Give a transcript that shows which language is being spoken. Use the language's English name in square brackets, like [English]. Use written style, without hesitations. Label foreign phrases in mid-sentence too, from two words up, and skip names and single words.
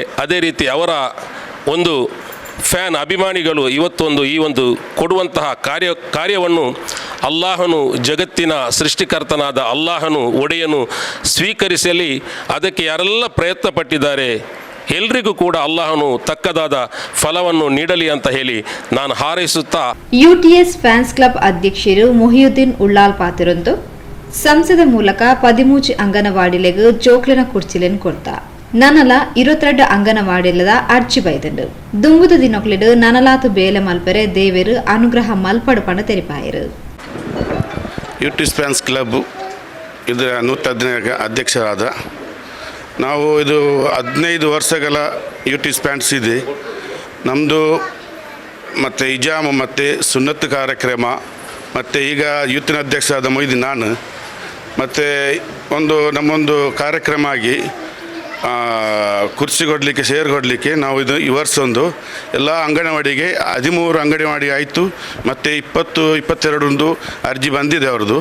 [Kannada] ಅದೇ ರೀತಿ ಅವರ ಒಂದು ಫ್ಯಾನ್ ಅಭಿಮಾನಿಗಳು ಇವತ್ತೊಂದು ಈ ಒಂದು ಕೊಡುವಂತಹ ಕಾರ್ಯವನ್ನು ಅಲ್ಲಾಹನು, ಜಗತ್ತಿನ ಸೃಷ್ಟಿಕರ್ತನಾದ ಅಲ್ಲಾಹನು, ಒಡೆಯನು ಸ್ವೀಕರಿಸಲಿ. ಅದಕ್ಕೆ ಯಾರೆಲ್ಲ ಪ್ರಯತ್ನ ಪಟ್ಟಿದ್ದಾರೆ ಎಲ್ರಿಗೂ ಕೂಡ ಅಲ್ಲಾಹನು ತಕ್ಕದಾದ ಫಲವನ್ನು ನೀಡಲಿ ಅಂತ ಹೇಳಿ ನಾನು ಹಾರೈಸುತ್ತಾ [Tulu] ಯುಟಿಎಸ್ ಫ್ಯಾನ್ಸ್ ಕ್ಲಬ್ ಅಧ್ಯಕ್ಷರು ಮೊಹಿಯುದ್ದೀನ್ ಉಳ್ಳಾಲ್ ಪಾತಿರೊಂದು ಸಂಸದ ಮೂಲಕ 13 ಅಂಗನವಾಡಿಲೆಗ್ ಜೋಕ್ಲಿನ ಕುರ್ಚಿಲೆನ್ ಕೊಡ್ತಾ ನನಲ 22 ಅಂಗನವಾಡಿಲದ ಅರ್ಜಿ ಬೈದಂಡು ದುಂಬುದ ದಿನೊಕ್ಲೆಡ್ ನನಲಾತು ಬೇಲೆ ಮಲ್ಪರೆ ದೇವೇರು ಅನುಗ್ರಹ ಮಲ್ಪಡು ಪಂಡ ತೆರಿಪಾಯರು. [Kannada] ಯುಟಿಎಸ್ ಫ್ಯಾನ್ಸ್ ಕ್ಲಬ್ ಇದರ ನೂತನ ಅಧ್ಯಕ್ಷರಾದ ನಾವು ಇದು 15 ವರ್ಷಗಳ ಯುಟಿಎಸ್ ಫ್ಯಾನ್ಸ್ ಇದೆ. ನಮ್ಮದು ಮತ್ತು ಇಜಾಮು ಮತ್ತು ಸುನ್ನತ್ ಕಾರ್ಯಕ್ರಮ ಮತ್ತು ಈಗ ಯೂತಿನ ಅಧ್ಯಕ್ಷರಾದ ಮೊಯ್ದೀನ್ ನಾನು ಮತ್ತು ನಮ್ಮೊಂದು ಕಾರ್ಯಕ್ರಮ ಆಗಿ ಕುರ್ಚಿ ಕೊಡಲಿಕ್ಕೆ, ಶೇರ್ ಕೊಡಲಿಕ್ಕೆ ನಾವು ಇದು ಈ ವರ್ಷ ಎಲ್ಲ ಅಂಗನವಾಡಿಗೆ 13 ಅಂಗನವಾಡಿ ಆಯಿತು ಮತ್ತು 22 ಅರ್ಜಿ ಬಂದಿದೆ ಅವ್ರದ್ದು.